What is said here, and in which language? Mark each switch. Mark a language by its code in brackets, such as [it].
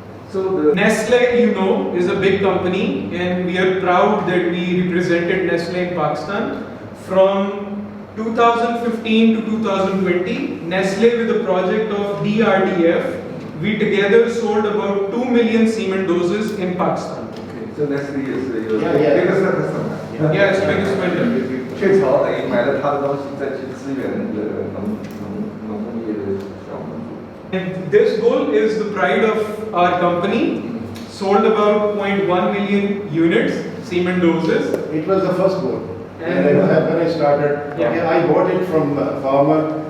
[en] So Nestle, you know, is a big company, and we are proud that we represented Nestle in Pakistan. From 2015 to 2020, Nestle with the project of DRDF, we together sold about 2 million semen doses in Pakistan. Okay, so Nestle is your biggest customer. Yeah, it's biggest vendor. [zh] 雀巢等于买了他的东西，再去支援那个农工业的小农族。 [en] And this bull is the pride of our company. Sold about 0.1 million units, semen doses. It was the first board. And when I started, I bought it from a farmer.